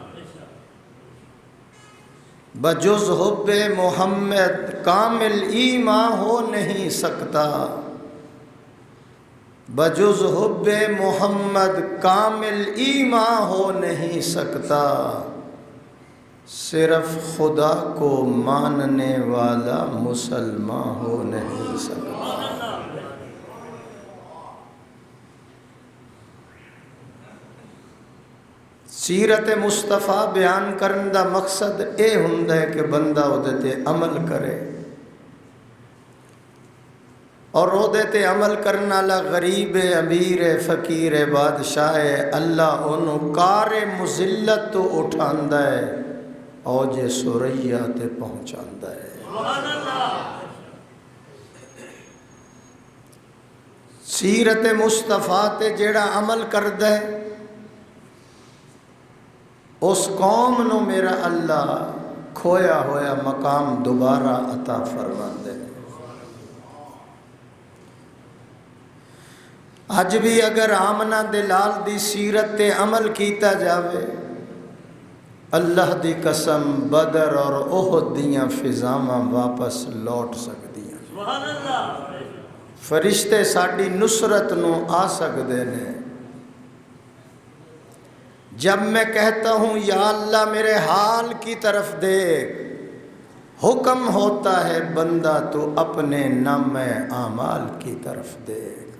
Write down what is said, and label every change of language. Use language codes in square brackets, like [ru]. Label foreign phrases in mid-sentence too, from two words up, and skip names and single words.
[ur] بجز حب محمد کامل ایمان ہو نہیں سکتا، بجز حب محمد کامل ایمان ہو نہیں سکتا، صرف خدا کو ماننے والا مسلمان ہو نہیں سکتا۔ [pa] سیرت مصطفیٰ بیان کرن دا مقصد اے ہوندا ہے کہ بندہ اودے تے عمل کرے، اور اودے تے عمل کرن والا غریب امیر فقیر بادشاہ اللہ اونوں کار مذلت تو اٹھاندا ہے، اوج سریا تے پہنچاندا ہے۔ [ar] سبحان اللہ۔ [pa] سیرت مصطفیٰ تے جیڑا عمل کردا ہے اس قوم نو میرا اللہ کھویا ہویا مقام دوبارہ عطا فرماندے۔ اج بھی اگر آمنہ دلال دی سیرت تے عمل کیتا جاوے، اللہ دی قسم بدر اور احد دیاں فضاواں واپس لوٹ سکدیاں، [ar] سبحان اللہ۔ [pa] فرشتے ساڈی نصرت نو آ سکدے نے۔ [ur] جب میں کہتا ہوں یا اللہ میرے حال کی طرف دیکھ، حکم ہوتا ہے بندہ تو اپنے نام اعمال کی طرف دیکھ۔